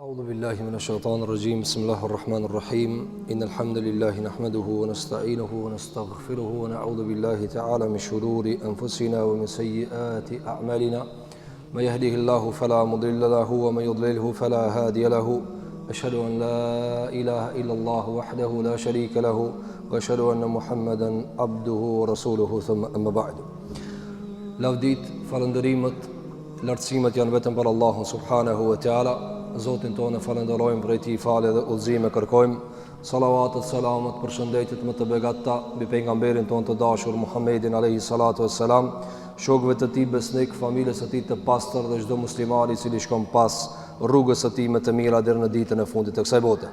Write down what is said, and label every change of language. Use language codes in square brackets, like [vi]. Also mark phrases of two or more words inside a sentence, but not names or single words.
[ar] أعوذ بالله من الشيطان الرجيم بسم الله الرحمن الرحيم إن الحمد لله نحمده ونستعينه ونستغفره ونعوذ بالله تعالى من شرور أنفسنا ومن سيئات أعمالنا من يهده الله فلا مضل له ومن يضلله فلا هادي له أشهد أن لا إله إلا الله وحده لا شريك له وأشهد أن محمدا عبده ورسوله ثم أما بعد [sq] Lavdit, falëndërimet, lartësimet janë vetëm për Allahun [ar] سبحانه وتعالى. [sq] Zotin tonë falenderojmë për ti falë dhe udhëzime kërkojmë. Salavatet, selamet, përshëndetjet më të begatta mbi pejgamberin tonë të dashur Muhammedin [ar] عليه الصلاة والسلام, [sq] shokëve të tij besnik, familjes së tij të pastër dhe çdo muslimani i cili shkon pas rrugës së tij më të mira deri në ditën e fundit të kësaj bote.